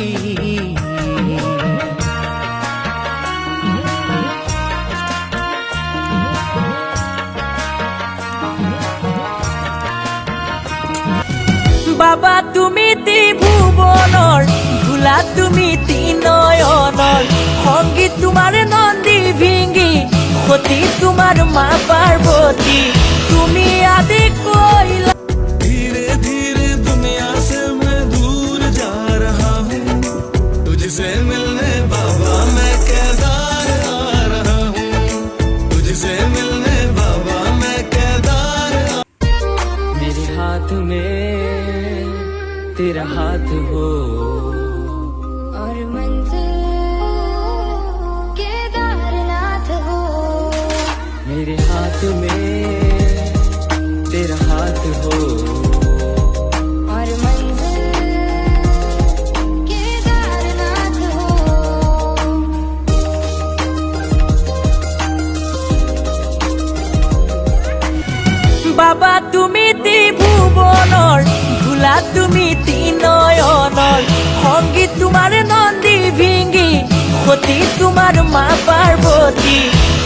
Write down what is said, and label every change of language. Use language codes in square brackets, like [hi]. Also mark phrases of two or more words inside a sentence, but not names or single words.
[as] বাবা তুমি ত্রিভুবনৰ ভোলা তুমি তিনয়নৰ সংগীত তোমাৰ নন্দী ভিঙ্গি সতী তোমাৰ মা পাৰ্বতী তুমি আদি কৈলা [hi] धीरे धीरे दुनिया से मैं दूर जा रहा हूँ तुझसे मिलने बाबा मैं केदार आ रहा हूँ तुझसे मिलने बाबा मैं केदार मेरे हाथ में तेरा हाथ हो और मंजिल केदारनाथ हो मेरे हाथ में तेरा हाथ हो और मंजिल केदारनाथ हो [as] বাবা তুমি ত্রিভুবনৰ ভোলা তুমি তিনয়নৰ সংগীত তোমাৰ নন্দী ভিঙ্গি সতী তোমাৰ মা পাৰ্বতী